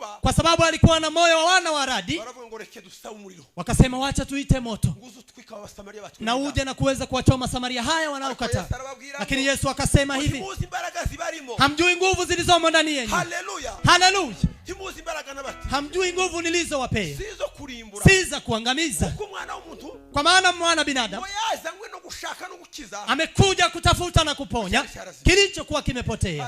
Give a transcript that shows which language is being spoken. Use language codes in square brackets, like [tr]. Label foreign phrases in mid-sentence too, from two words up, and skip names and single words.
[sw] kwa sababu alikuwa na moyo wa wana wa radi. [rw] baravuga ngo reke dusabe umuriro, [sw] wakasema wacha tuite moto [rw] nguzo twika Abasamaria batu [sw] na uje na kuweza kuwachoma Samaria haya wanaokataa. Lakini Yesu akasema hivi, hamjui nguvu zilizomo ndani yenu. Haleluya, haleluya. Hamjui nguvu nilizowapea si za kuangamiza, kwa maana mwana binadamu amekuja kutafuta na kuponya kilichokuwa kimepotea.